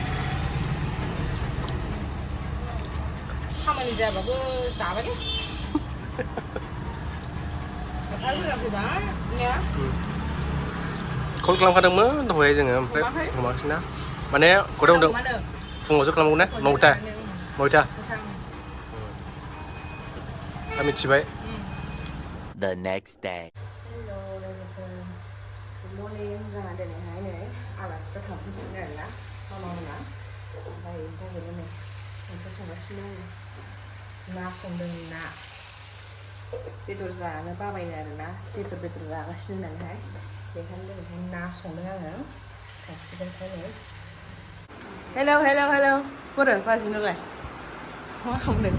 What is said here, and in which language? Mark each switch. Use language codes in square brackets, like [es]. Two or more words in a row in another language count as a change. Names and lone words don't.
[brx] खामानि जायाबाबो जाबायलै आरो मोजां फैबाय ने कल खालामखादोंमोन दहाय जोङो ओमफ्राय हमाखै ना माने गदाव दं फुङावसो खालामगौ ना नयथा दा मिथिबाय [en] The next day. [brx] हेलौ लोगोफोर [en] good morning [brx] जोंहा दिनैहाय नै आलासिफोर थांफैसिगोन आरोना मामामोना ओमफ्राय बेनि थाखायनो नै ओंख्रि संगासिनो आङो ना संदों ना बेदर जानो बाबायनो आरोना बेदर जागासिनो होननानैहाय बेखायनो दिनैहाय ना संदों आङो थांसिगोनखाय नै हेलौ बोरो बाजैनोलाय मा खालामदों